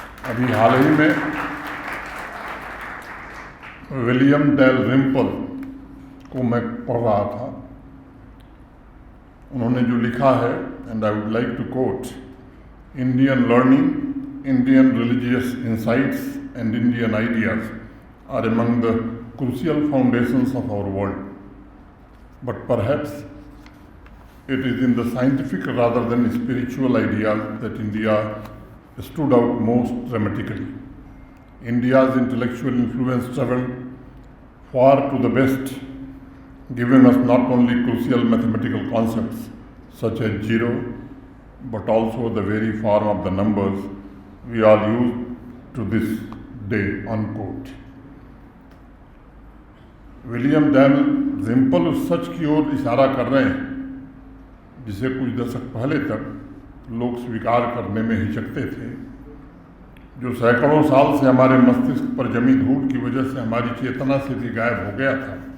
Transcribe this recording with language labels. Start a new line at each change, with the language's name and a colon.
Hindi: अभी हाल ही में William del Rimple को मैं पढ़ रहा था, उन्होंने जो लिखा है,
English: And I would like to quote, Indian learning, Indian religious insights and Indian ideas are among the crucial foundations of our world, but perhaps it is in the scientific rather than spiritual ideas that India stood out most dramatically. India's intellectual influence traveled far to the west, giving us not only crucial mathematical concepts such as zero, but also the very form of the numbers we all use to this day, unquote.
Hindi: William Dell Rimple उस सच की ओर इशारा कर रहे हैं जिसे कुछ दशक पहले तक लोग स्वीकार करने में हिचकते थे, जो सैकड़ों साल से हमारे मस्तिष्क पर जमी धूल की वजह से हमारी चेतना से भी गायब हो गया था।